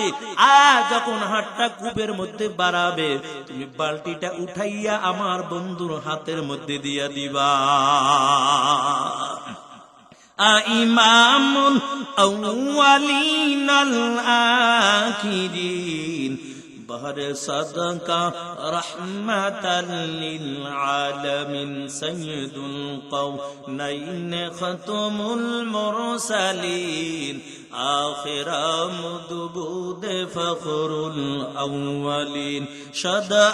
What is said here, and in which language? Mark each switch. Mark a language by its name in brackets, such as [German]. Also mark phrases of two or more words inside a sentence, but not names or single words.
[Bangla] আর যখন হাতটা কূপের মধ্যে বাড়াবে, তুমি বালতিটা উঠাইয়া আমার বন্ধুর হাতের মধ্যে দিয়া দিবা। [Arabic] إمام الأولين الآخرين [Persian] بہر صدقہ رحمتا للعالمین سید القونین ختم المرسلین آخر مدبود فخر الاولین شد